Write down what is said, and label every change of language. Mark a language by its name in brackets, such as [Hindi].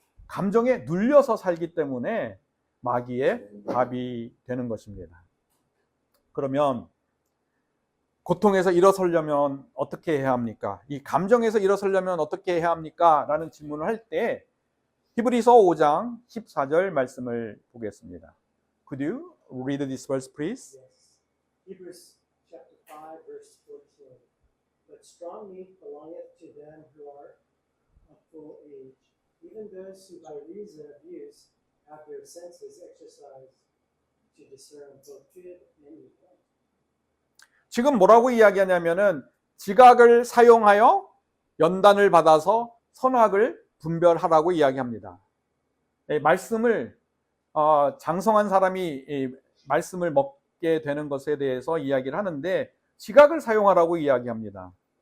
[Korean] 감정에 눌려서 살기 때문에 마귀의 밥이 되는 것입니다. 그러면 고통에서 일어서려면 어떻게 해야 합니까? 이 감정에서 일어서려면 어떻게 해야 합니까? 라는 질문을 할 때 히브리서 5장 14절 말씀을 보겠습니다. [English] Could you read this verse, please? Yes. Hebrews chapter 5, verse 14. But strong meat belongeth to them who are of full age, even those who by reason of use have their senses exercised to discern both good and evil. [Korean] 지금 뭐라고 이야기하냐면은 지각을 사용하여 연단을 받아서 선악을 분별하라고 이야기합니다. 말씀을 장성한 사람이 말씀을 먹게 되는 것에 대해서 이야기를 하는데 지각을 사용하라고 이야기합니다.